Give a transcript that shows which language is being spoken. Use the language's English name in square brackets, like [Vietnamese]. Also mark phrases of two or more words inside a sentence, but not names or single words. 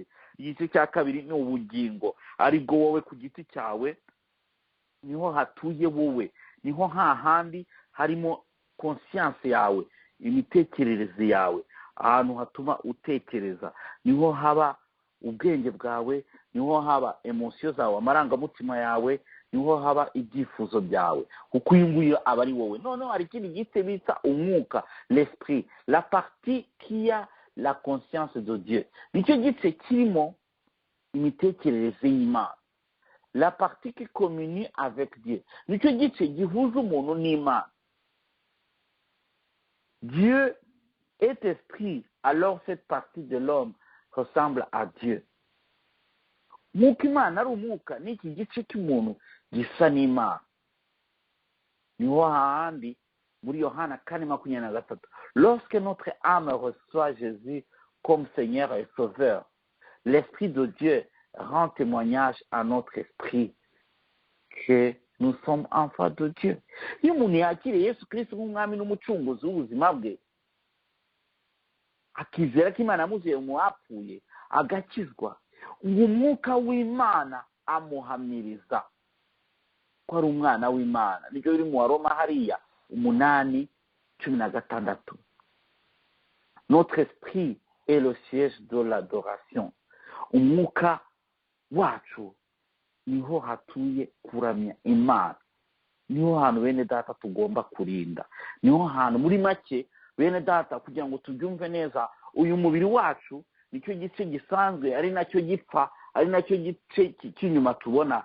[Kinyarwanda] Igice cya kabiri ni ubugingo, aribwo wowe ku giti cyawe, niho hatuye wowe, niho hahandi harimo conscience yawe, imitekerereze yawe, ahantu hatuma utekereza, niho haba ubwenge bwawe, niho haba emotion zawe, amarangamutima yawe, niho haba ibyifuzo byawe, kuko uyu nguyu aba ari wowe. Noneho hari ikindi gice bita umwuka, [French] l'esprit, la partie qui a la conscience de Dieu. [Kinyarwanda] Nicyo gice kirimo imitekerereze y'Imana, [French] la partie qui communie avec Dieu. [Kinyarwanda] Nicyo gice gihuza umuntu n'Imana. [French] Dieu est esprit, alors cette partie de l'homme ressemble à Dieu. [Kinyarwanda] Nk'uko Imana ari umwuka, n'iki gice cy'umuntu gisa n'Imana. Niho hahandi muri Yohana 4:23, [French] lorsque notre âme reçoit Jésus comme Seigneur et Sauveur, l'Esprit de Dieu rend témoignage à notre esprit que nous sommes enfants de Dieu. [Kinyarwanda] Iyo umuntu yakiriye Yesu Kristo nk'umwami n'umucunguzi w'ubuzima bwe, akizera ko Imana yamuzuye mu bapfuye, agakizwa, umwuka w'Imana amuhamiriza ko ari umwana w'Imana. Nibyo biri mu Waroma hariya 8:16. [French] Notre esprit est le siège de l'adoration. [Kinyarwanda] Umwuka wacu niho hatuye kuramya Imana, niho hantu bene data tugomba kurinda, niho hantu muri make bene data, kugira ngo tubyumve neza, uyu mubiri wacu nicyo gice gisanzwe, ari nacyo gipfa, ari nacyo gice cy'inyuma tubona.